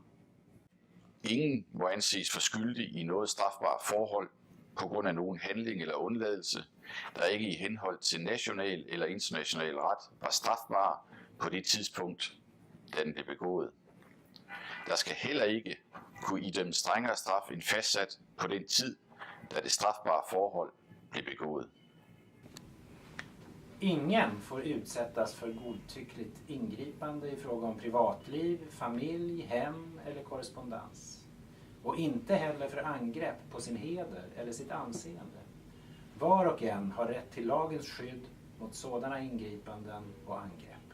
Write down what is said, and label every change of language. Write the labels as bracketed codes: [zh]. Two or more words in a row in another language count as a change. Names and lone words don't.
[da] Ingen må anses for skyldig i noget strafbart forhold på grund af nogen handling eller undladelse, der ikke i henhold til national eller international ret var strafbar på det tidspunkt, da den blev begået. Der skal heller ikke kunne idømmes strengere straf end fastsat på den tid, da det strafbare forhold blev begået. [sv] Ingen får utsättas för godtyckligt ingripande i fråga om privatliv, familj, hem eller korrespondens. Och inte heller för angrepp på sin heder eller sitt anseende. Var och en har rätt till lagens skydd mot sådana ingripanden och angrepp.